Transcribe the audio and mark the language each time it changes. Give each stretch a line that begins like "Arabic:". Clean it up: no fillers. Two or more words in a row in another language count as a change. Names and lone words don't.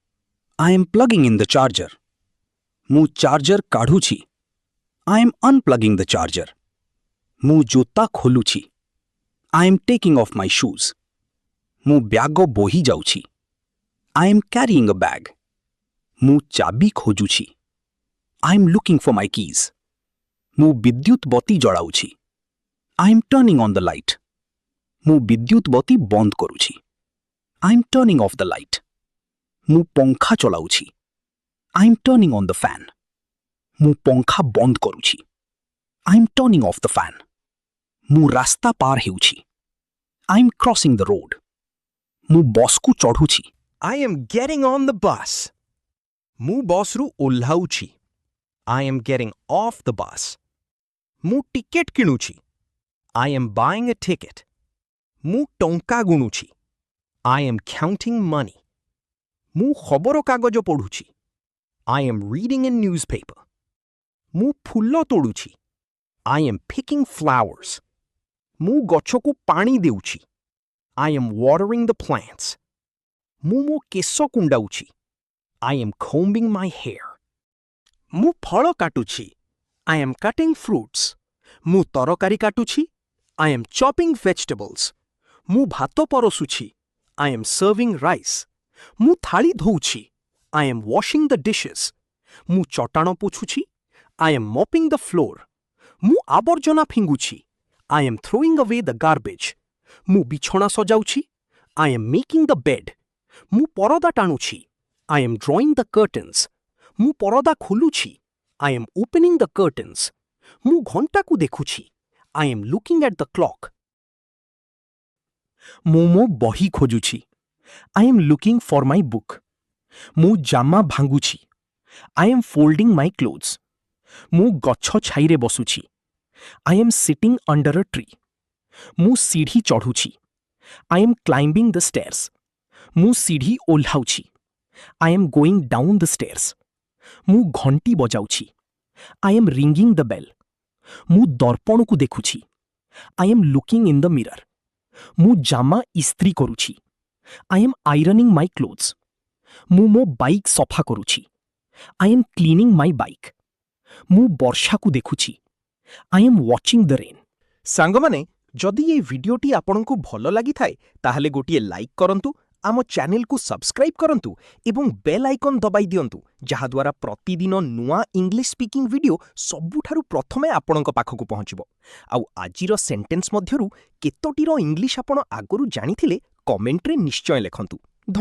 English: I am plugging in the charger.
Odia: ମୁଁ ଚାର୍ଜର କାଢୁଛି।
English: I am unplugging the charger.
Odia: ମୁଁ ଜୋତା ଖୋଲୁଛି।
English: I am taking off my shoes.
Odia: ମୁଁ ବ୍ୟାଗ ବୋହି ଯାଉଛି।
English: I am carrying a bag.
Odia: ମୁଁ ଚାବି ଖୋଜୁଛି।
English: I am looking for my keys.
Odia: ମୁଁ ବିଦ୍ୟୁତ ବତୀ ଜଳାଉଛି।
English: I am turning on the light.
Odia: ମୁଁ ବିଦ୍ୟୁତ ବତୀ ବନ୍ଦ କରୁଛି।
English: I am turning off the light.
Odia: ମୁଁ ପଙ୍ଖା ଚଲାଉଛି।
English: I am turning on the fan.
Odia: ମୁଁ ପଙ୍ଖା ବନ୍ଦ କରୁଛି।
English: I am turning off the fan.
Odia: ମୁଁ ରାସ୍ତା ପାର ହେଉଛି।
English: I am crossing the road.
Odia: ମୁଁ ବସ୍କୁ ଚଢ଼ୁଛି।
English: I am getting on the bus.
Odia: ମୁଁ ବସ୍ରୁ ଓହ୍ଲାଉଛି।
English: I am getting off the bus.
Odia: ମୁଁ ଟିକେଟ୍ କିଣୁଛି।
English: I am buying a ticket.
Odia: ମୁଁ ଟଙ୍କା ଗୁଣୁଛି।
English: I am counting money.
Odia: ମୁଁ ଖବରକାଗଜ ପଢ଼ୁଛି।
English: I am reading a newspaper.
Odia: ମୁଁ ଫୁଲ ତୋଡ଼ୁଛି।
English: I am picking flowers.
Odia: ମୁଁ ଗଛକୁ ପାଣି ଦେଉଛି।
English: I am watering the plants.
Odia: ମୁଁ ମୋ କେଶ କୁଣ୍ଡାଉଛି।
English: I am combing my hair.
Odia: ମୁଁ ଫଳ କାଟୁଛି।
English: I am cutting fruits.
Odia: ମୁଁ ତରକାରୀ କାଟୁଛି।
English: I am chopping vegetables.
Odia: ମୁଁ ଭାତ ପରସୁଛି।
English: I am serving rice.
Odia: ମୁଁ ଥାଳି ଧୋଉଛି।
English: I am washing the dishes.
Odia: ମୁଁ ଚଟାଣ ପୋଛୁଛି।
English: I am mopping the floor.
Odia: ମୁଁ ଆବର୍ଜନା ଫିଙ୍ଗୁଛି।
English: I am throwing away the garbage.
Odia: ମୁଁ ବିଛଣା ସଜାଉଛି।
English: I am making the bed.
Odia: ମୁଁ ପରଦା ଟାଣୁଛି।
English: I am drawing the curtains.
Odia: ମୁଁ ପରଦା ଖୋଲୁଛି।
English: I am opening the curtains.
Odia: ମୁଁ ଘଣ୍ଟାକୁ ଦେଖୁଛି।
English: I am looking at the clock.
Odia: ମୁଁ ମୋ ବହି ଖୋଜୁଛି।
English: I am looking for my book.
Odia: ମୁଁ ଜାମା ଭାଙ୍ଗୁଛି।
English: I am folding my clothes.
Odia: ମୁଁ ଗଛ ଛାଇରେ ବସୁଛି.
English: I am sitting under a tree.
Odia: ମୁଁ ସିଢ଼ି ଚଢ଼ୁଛି.
English: I am climbing the stairs.
Odia: ମୁଁ ସିଢ଼ି ଓହ୍ଲାଉଛି.
English: I am going down the stairs.
Odia: ମୁଁ ଘଣ୍ଟି ବଜାଉଛି.
English: I am ringing the bell.
Odia: ମୁଁ ଦର୍ପଣକୁ ଦେଖୁଛି.
English: I am looking in the mirror.
Odia: ମୁଁ ଜାମା ଇସ୍ତ୍ରୀ କରୁଛି.
English: I am ironing my clothes.
Odia: ମୁଁ ମୋ ବାଇକ୍ ସଫା କରୁଛି.
English: I am cleaning my bike.
Odia: ମୁଁ ବର୍ଷାକୁ ଦେଖୁଛି.
English: I am watching the rain.
Odia: ସାଙ୍ଗମାନେ, ଯଦି ଏହି ଭିଡିଓଟି ଆପଣଙ୍କୁ ଭଲ ଲାଗିଥାଏ ତାହେଲେ ଗୋଟିଏ ଲାଇକ୍ କରନ୍ତୁ, ଆମ ଚ୍ୟାନେଲକୁ ସବସ୍କ୍ରାଇବ୍ କରନ୍ତୁ ଏବଂ
English: bell icon
Odia: ଦବାଇ ଦିଅନ୍ତୁ, ଯାହାଦ୍ୱାରା ପ୍ରତିଦିନ ନୂଆ
English: English speaking video
Odia: ସବୁଠାରୁ ପ୍ରଥମେ ଆପଣଙ୍କ ପାଖକୁ ପହଞ୍ଚିବ। ଆଉ ଆଜିର ସେଣ୍ଟେନ୍ସ ମଧ୍ୟରୁ କେତୋଟିର ଇଂଲିଶ ଆପଣ ଆଗରୁ ଜାଣିଥିଲେ କମେଣ୍ଟରେ ନିଶ୍ଚୟ ଲେଖନ୍ତୁ।